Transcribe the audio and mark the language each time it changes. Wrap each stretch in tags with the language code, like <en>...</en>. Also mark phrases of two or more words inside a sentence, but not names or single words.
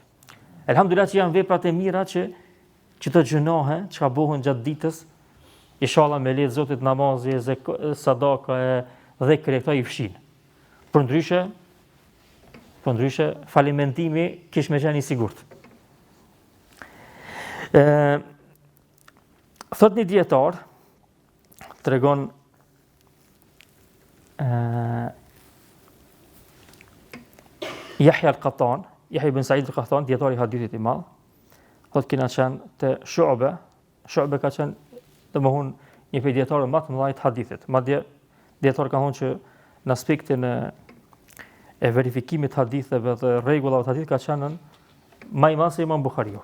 <sq>Elhamdulillah që janë veprat e mira që të gjënohe, çka bëhen gjatë ditës, inshallah me lehtë Zotit namazi, sadaka dhe këto i fshin. Për ndryshe falimentimi kish me qenë i sigurt. Thot një dietar, tregon Yahya al-Qattan, Yahya ibn Sa'id al-Qattan, dietari i hadithit i madh, thot kena qenë te Shu'ba ka qenë domthon një prej dietarëve më të mëdhenj të hadithit. Madje dietar ka thonë që në aspektin e verifikimit të haditheve dhe rregullave të hadithit ka qenë më i madh se Imam Buhariu.</sq>